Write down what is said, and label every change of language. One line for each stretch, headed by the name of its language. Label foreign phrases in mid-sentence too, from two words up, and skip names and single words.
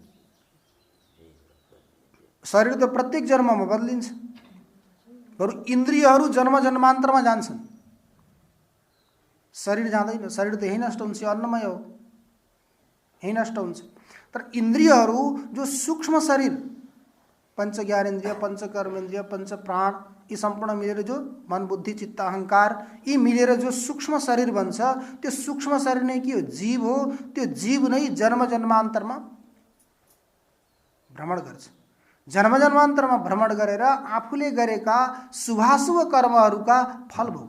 Nepali: शरीर त प्रत्येक जन्ममा बदलिन्छ, बरु इन्द्रियहरू जन्म जन्मान्तरमा जान्छन्, शरीर जाँदैन। शरीर त यही नष्ट हुन्छ, अन्नमय हो, यही नष्ट हुन्छ। तर इन्द्रियहरू जो सूक्ष्म शरीर, पंच ज्ञानेन्द्रिय, पंच कर्मेन्द्रिय, पंच प्राण, यी सम्पूर्ण मिलेर जो मन बुद्धि चित्त अहंकार, यी मिलेर जो सूक्ष्म शरीर बन्छ, त्यो सूक्ष्म शरीर नै के हो? जीव हो। त्यो जीव नै जन्म जन्मान्तरमा भ्रमण गर्छ। जन्म जन्मान्तरमा भ्रमण गरेर आफूले गरेका शुभाशुभ कर्महरूका फल भोग्छ।